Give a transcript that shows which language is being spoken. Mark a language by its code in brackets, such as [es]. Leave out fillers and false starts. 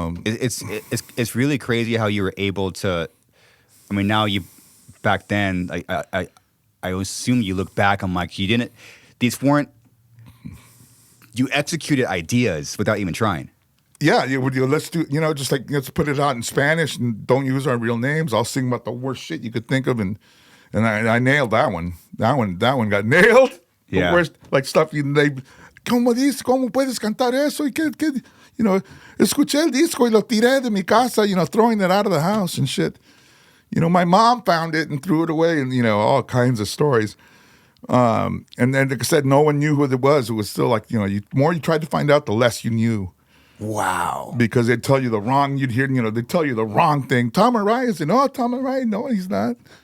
[en] it's really crazy how you were able to. I mean, now you back then, I assume you look back. I'm like, you didn't. These weren't. You executed ideas without even trying. Yeah, let's do, just like, let's put it out in Spanish and don't use our real names. I'll sing about the worst shit you could think of, and I nailed that one. That one got nailed. Yeah. The worst, like stuff [es] ¿cómo puedes cantar eso? Y que, escuché el disco y lo tiré de mi casa, [en] throwing it out of the house and shit. My mom found it and threw it away, and all kinds of stories. And then, like I said, no one knew who it was. It was still like, the more you tried to find out, the less you knew. Wow. Because they'd tell you the wrong, they'd tell you the wrong thing. Tom Araya said, no, Tom Araya, no, he's not.